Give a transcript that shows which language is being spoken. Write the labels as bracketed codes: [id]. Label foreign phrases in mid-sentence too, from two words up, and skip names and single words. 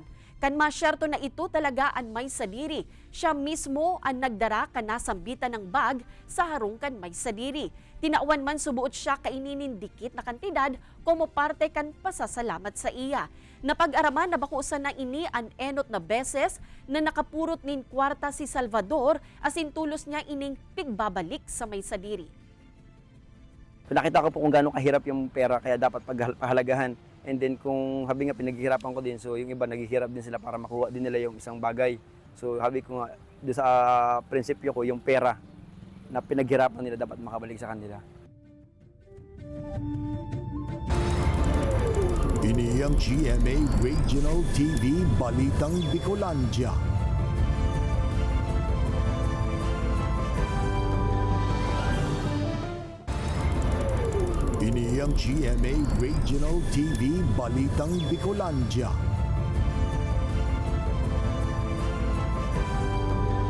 [bik] Kan masyerto na ito talaga ang may sadiri. Siya mismo ang nagdara kan nasambitan ng bag sa harong kan may sadiri. Tinauan man subuot siya kaininin dikit na kantidad [es] como parte [bik] kan pasasalamat sa iya. Napag-araman na bakusan na ini ang enot na beses na nakapurot nin kwarta si Salvador asin tulos niya ining pigbabalik sa may sadiri. [tl] Nakita ko po kung gaano kahirap yung pera kaya dapat paghalagahan. [en] And then [tl] kung habi nga pinaghihirapan ko din, so yung iba naghihirap din sila para makuha din nila yung isang bagay. So habi ko nga sa prinsipyo ko yung pera na pinaghirapan nila dapat makabalik sa kanila. [bik] Ini ang GMA Regional TV Balitang Bicolandia. Ini ang GMA Regional TV Balitang Bicolandia.